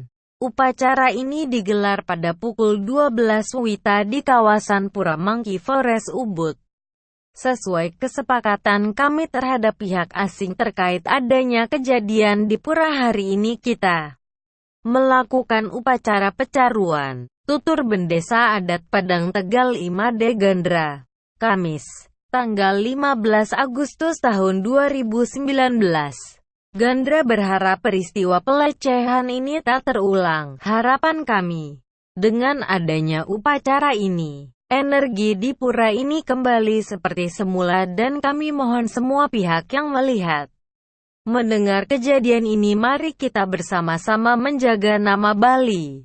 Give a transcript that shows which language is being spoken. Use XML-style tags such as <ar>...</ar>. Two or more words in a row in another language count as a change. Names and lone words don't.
<id>Upacara ini digelar pada pukul 12 WITA di kawasan Pura Monkey Forest Ubud. Sesuai kesepakatan kami terhadap pihak asing terkait adanya kejadian di pura hari ini, kita melakukan upacara pecaruan, tutur Bendesa Adat Padang Tegal Imade Gandra, Kamis, tanggal 15 Agustus tahun 2019. Gandra berharap peristiwa pelecehan ini tak terulang. Harapan kami, dengan adanya upacara ini, energi di pura ini kembali seperti semula dan kami mohon semua pihak yang melihat, mendengar kejadian ini, mari kita bersama-sama menjaga nama Bali.</id>